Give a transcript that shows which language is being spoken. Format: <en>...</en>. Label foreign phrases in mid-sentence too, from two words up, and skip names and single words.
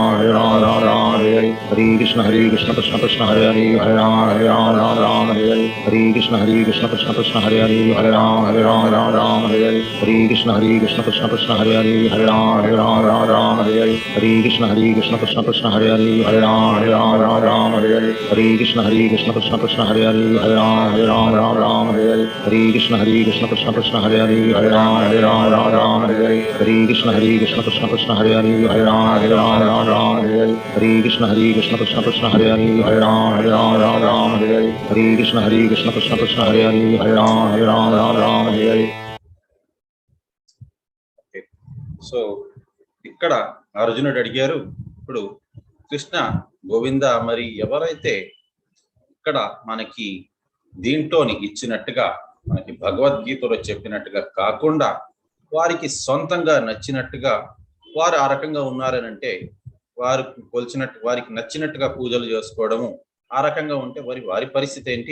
<sa>Ram Hare Hare Hare Krishna Krishna Krishna Hare Hare Hare Ram Hare Hare Hare Krishna Krishna Krishna Hare Hare Hare Ram Hare Hare Hare Krishna Krishna Krishna Hare Hare Hare Ram Hare Hare Hare Krishna Krishna Krishna Hare Hare Hare Ram Hare Hare Hare Krishna Krishna Krishna Hare Hare Hare Ram Hare Hare Hare Krishna Krishna Krishna Hare Hare Hare Ram Hare Hare Hare Krishna Krishna Krishna Hare Hare Hare Ram Hare Hare Hare Krishna Krishna Krishna Hare Hare Hare Ram Hare Hare Hare Krishna Krishna Krishna Hare Hare Hare Ram Hare Hare.</sa> <te>సో ఇక్కడ అర్జునుడు అడిగారు, ఇప్పుడు కృష్ణ గోవింద మరి ఎవరైతే ఇక్కడ మనకి దీంట్లోని ఇచ్చినట్టుగా మనకి భగవద్గీతలో చెప్పినట్టుగా కాకుండా వారికి సొంతంగా నచ్చినట్టుగా వారు ఆ రకంగా ఉన్నారనంటే వారు కొలిచినట్టు వారికి నచ్చినట్టుగా పూజలు చేసుకోవడము ఆ రకంగా ఉంటే వారి పరిస్థితి ఏంటి?</te>